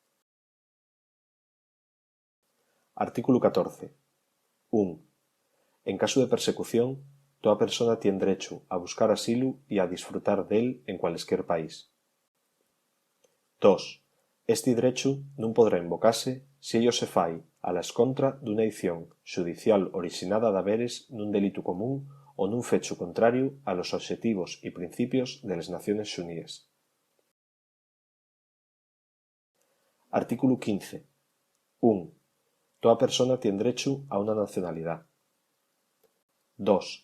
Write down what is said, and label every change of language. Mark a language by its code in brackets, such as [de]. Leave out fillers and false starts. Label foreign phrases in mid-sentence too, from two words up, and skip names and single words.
[ast] Artículo 14. 1. En caso de persecución, toda persona tiene derecho a buscar asilu y a disfrutar d'él en cualesquier país. 2. Este derecho non podrá invocase si ello se fai a la escontra d'una aición xudicial orixinada d'haberes nun delitu común o nun fechu contrario a los obxectivos y principios de les Naciones Xuníes. Artículo 15. 1. Toda persona tiene derecho a una nacionalidad. 2.